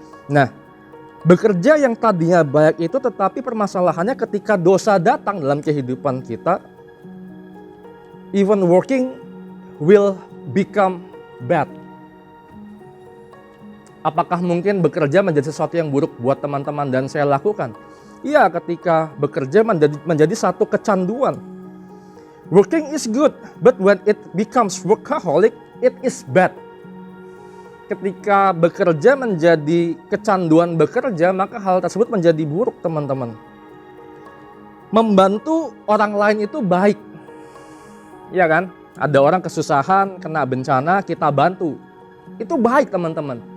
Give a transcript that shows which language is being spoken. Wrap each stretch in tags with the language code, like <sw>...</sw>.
<id>Nah, bekerja yang tadinya baik itu, tetapi permasalahannya ketika dosa datang dalam kehidupan kita,</id> <en>even working will become bad.</en> <id>Apakah mungkin bekerja menjadi sesuatu yang buruk buat teman-teman dan saya lakukan? Iya, ketika bekerja menjadi satu kecanduan.</id> <en>Working is good, but when it becomes workaholic, it is bad.</en> <id>Ketika bekerja menjadi kecanduan bekerja, maka hal tersebut menjadi buruk, teman-teman. Membantu orang lain itu baik. Iya kan? Ada orang kesusahan, kena bencana, kita bantu. Itu baik, teman-teman.</id>